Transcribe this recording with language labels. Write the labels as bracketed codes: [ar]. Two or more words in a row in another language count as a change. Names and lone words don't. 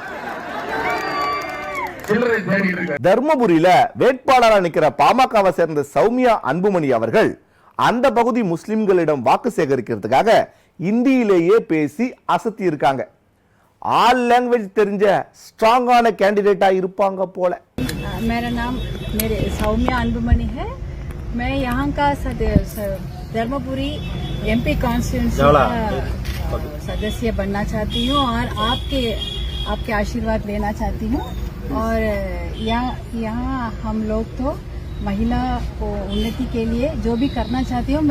[ta] சில்லறை தேடிட்டு இருக்காரு. தர்மபுரியில வேட்பாளரா நிக்கிற பாமகவை சேர்ந்த சௌமியா அன்புமணி அவர்கள் அந்த பகுதி முஸ்லிம்களிடம் வாக்கு சேகரிக்கிறதுக்காக இந்தியிலேயே பேசி அசத்தி இருக்காங்க. [en] all language [ta] தெரிஞ்ச ஸ்ட்ராங்கான கேண்டிடேட்டா இருப்பாங்க போல. [hi] मेरा नाम मेरे सौम्या अनबुमनी है। मैं यहाँ का धर्मपुरी [en] MP constituency [hi] का सदस्य बनना चाहती हूँ और आपके आशीर्वाद लेना चाहती हूँ। और यहाँ हम लोग तो महिला को उन्नति के लिए जो भी करना चाहती हूँ।